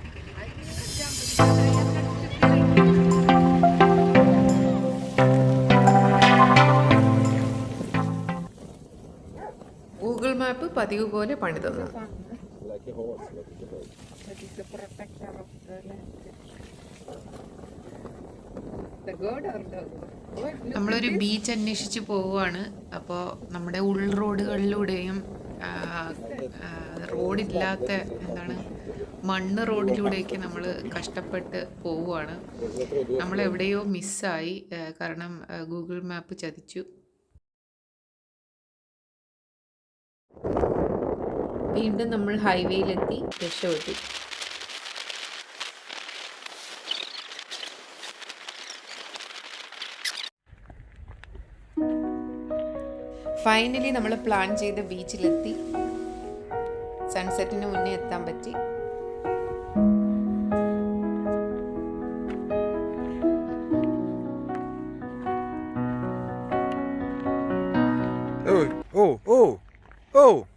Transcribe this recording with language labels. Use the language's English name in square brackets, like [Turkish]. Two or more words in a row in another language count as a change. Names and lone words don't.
[Malayalam] ഗൂഗിൾ മാപ്പ് പതിവ് പോലെ പണി തന്നു. [English] That is the protector of the landscape. The god or the god? [Malayalam] നമ്മളൊരു ബീച്ച് അന്വേഷിച്ച് പോവുകയാണ്. അപ്പോൾ നമ്മുടെ ഉൾ റോഡുകളിലൂടെയും റോഡില്ലാത്ത എന്താണ് മണ്ണ് റോഡിലൂടെയൊക്കെ നമ്മൾ കഷ്ടപ്പെട്ട് പോവുകയാണ്. നമ്മളെവിടെയോ മിസ്സായി, കാരണം ഗൂഗിൾ മാപ്പ് ചതിച്ചു. വീണ്ടും നമ്മൾ ഹൈവേയിലെത്തി, രക്ഷപ്പെട്ടു. ഫൈനലി നമ്മൾ പ്ലാൻ ചെയ്ത ബീച്ചിലെത്തി. സൺസെറ്റിന് മുന്നേ എത്താൻ പറ്റി. Oh, oh, oh, oh!